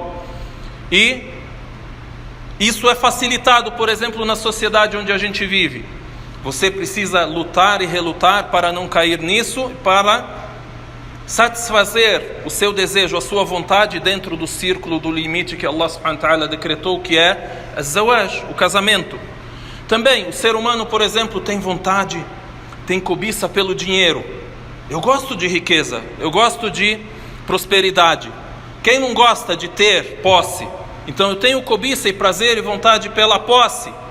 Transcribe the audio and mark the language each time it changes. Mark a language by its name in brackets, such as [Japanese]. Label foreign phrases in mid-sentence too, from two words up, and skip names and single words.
[Portuguese] E isso é facilitado, por exemplo, na sociedade onde a gente vive. Você precisa lutar e relutar para não cair nisso, para satisfazer o seu desejo, a sua vontade dentro do círculo, do limite que Allah [Arabic] سبحانه وتعالى [Portuguese] decretou, que é az-zawaj, o casamento. Também o ser humano, por exemplo, tem vontade, tem cobiça pelo dinheiro. Eu gosto de riqueza, eu gosto de prosperidade. Quem não gosta de ter posse? Então eu tenho cobiça e prazer e vontade pela posse.